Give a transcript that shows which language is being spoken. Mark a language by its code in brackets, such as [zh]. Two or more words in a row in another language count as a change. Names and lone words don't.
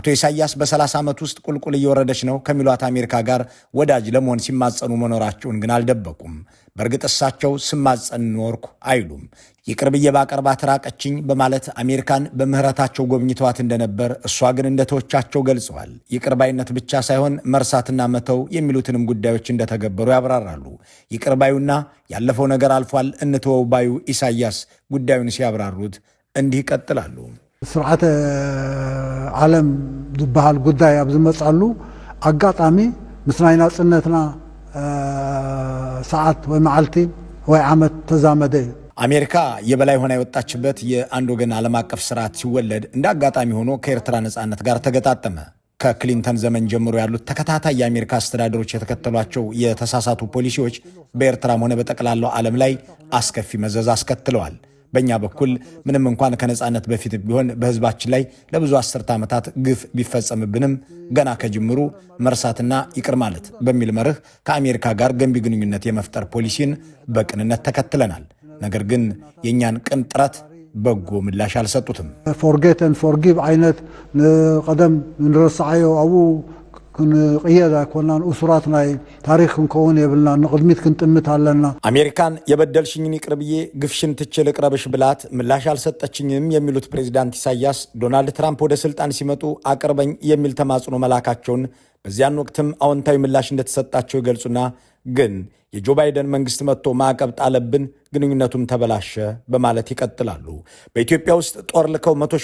[am] ኢሳያስ በ30 ዓመት ውስጥ ቁልቁል እየወረደች ነው ከሚሏት አሜሪካ ጋር ወዳጅ ለመሆን ሲማጸኑ መኖራቸውን ግን አልደበቁም። በእርግጥ እሳቸው ስማጸን ኖርኩ አይሉም። ይቅር ብዬ ባቀርባት ራቀችኝ በማለት አሜሪካን በምህረታቸው ጎብኝተዋት እንደነበር እሷ ግን እንደተወቻቸው ገልጸዋል። ይቅር ባይነት ብቻ ሳይሆን መርሳትና መተው የሚሉትንም ጉዳዮች እንደተገበሩ ያብራራሉ። ይቅር ባዩና ያለፈው ነገር አልፏል እንተወው ባዩ ኢሳያስ ጉዳዩን ሲያብራሩት እንዲህ ይቀጥላሉ። [ti] ስርዓተ ዓለም ዝበሃል ጉዳይ ኣብ ዝመጻሉ አጋጣሚ ምስ ናይ ናጽነትና ሰዓት ወይ መዓልቲ ወይ ዓመት ተዛመደ እዩ። [am] አሜሪካ የበላይ ሆና የወጣችበት የአንድ ወገን ዓለም አቀፍ ስርዓት ሲወለድ እንደ አጋጣሚ ሆኖ ከኤርትራ ነጻነት ጋር ተገጣጠመ። ከክሊንተን ዘመን ጀምሮ ያሉት ተከታታይ የአሜሪካ አስተዳደሮች የተከተሏቸው የተሳሳቱ ፖሊሲዎች በኤርትራም ሆነ በጠቅላላው ዓለም ላይ አስከፊ መዘዝ አስከትለዋል። በእኛ በኩል ምንም እንኳን ከነጻነት በፊት ቢሆን በህዝባችን ላይ ለብዙ 10 ዓመታት ግፍ ቢፈጸምብንም ገና ከጅምሩ መርሳትና ይቅር ማለት በሚል መርህ ከአሜሪካ ጋር ገንቢ ግንኙነት የመፍጠር ፖሊሲን በቅንነት ተከትለናል። ነገር ግን የእኛን ቅን ጥረት በጎ ምላሽ አልሰጡትም። [en] forget and forgive [ti] አይነት ቀደም ንረሳዓዮ አቡ ክንቅየዳ ኮናን ኡሱራት ናይ ታሪክ ክንከውን የብልና ንቅድሚት ክንጥምት አለና [am] አሜሪካን የበደልሽኝን ይቅር ብዬ ግፍሽን ትቼ ልቅረብሽ ብላት ምላሽ አልሰጠችኝም የሚሉት ፕሬዚዳንት ኢሳያስ ዶናልድ ትራምፕ ወደ ስልጣን ሲመጡ አቅርበኝ የሚል ተማጽኖ መላካቸውን በዚያን ወቅትም አዎንታዊ ምላሽ እንደተሰጣቸው ይገልጹና ግን የጆ ባይደን መንግስት መጥቶ ማዕቀብ ጣለብን፣ ግንኙነቱም ተበላሸ በማለት ይቀጥላሉ። በኢትዮጵያ ውስጥ ጦር ልከው 100